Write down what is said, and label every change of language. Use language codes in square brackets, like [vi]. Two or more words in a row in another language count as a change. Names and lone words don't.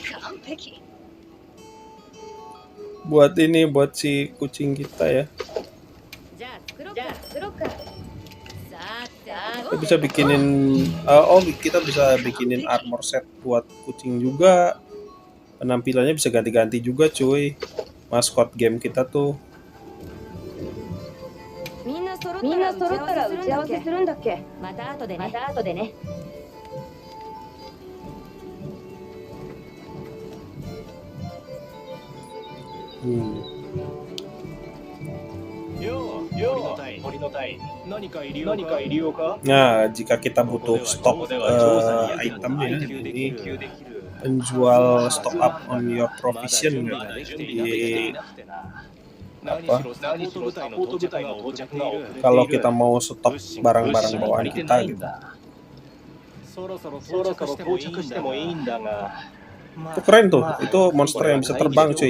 [id] Buat ini, buat si kucing kita ya. Kita bisa bikinin kita bisa bikinin armor set buat kucing juga. Penampilannya bisa ganti-ganti juga cuy. Maskot game kita tuh. [ja] みんな揃ったら打ち合わせするんだっけ。また後でね。 [id] Nah, jika kita butuh stok item ya, ini penjual [en] stock up on your provision [id] di apa? Kalau kita mau stok barang-barang bawaan kita gitu. Itu keren tuh, itu monster yang bisa terbang cuy.